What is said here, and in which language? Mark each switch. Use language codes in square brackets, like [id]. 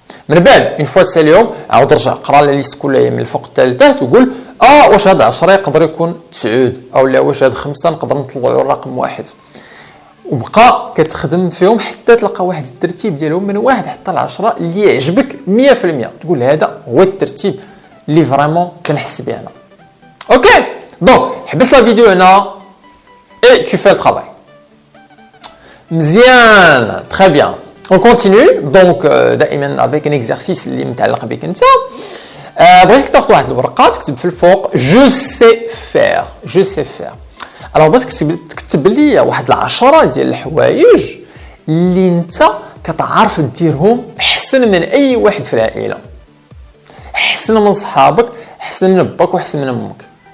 [ar] من بعد [fr] اون فوا [ar] تساليهم عاود رجع قرا [fr] لا ليست [ar] كلها من الفوق حتى لتحت وقول واش هاد 10 يقدر يكون 9 او لا واش هاد 5 نقدر نطلعوا الرقم واحد، وبقى كتخدم فيهم حتى تلقى واحد الترتيب ديالهم من واحد حتى العشرة اللي يعجبك 100%، تقول هذا هو الترتيب اللي فريمون كنحس به انا. اوكي دونك حبس [fr] لا فيديو [ar] هنا اي [fr] tu fais le travail. [ar] مزيان [fr] très bien. On continue donc [ar] دائما [fr] avec un exercice [ar] اللي متعلق بك انت. بغيتك تاخذ واحد الورقه تكتب في الفوق [fr] je sais faire. [ar] الوغ بغيتك تكتب لي واحد 10 ديال الحوايج اللي انت كتعرف ديرهم احسن من اي واحد في العائله، احسن من صحابك، احسن من باك واحسن من امك.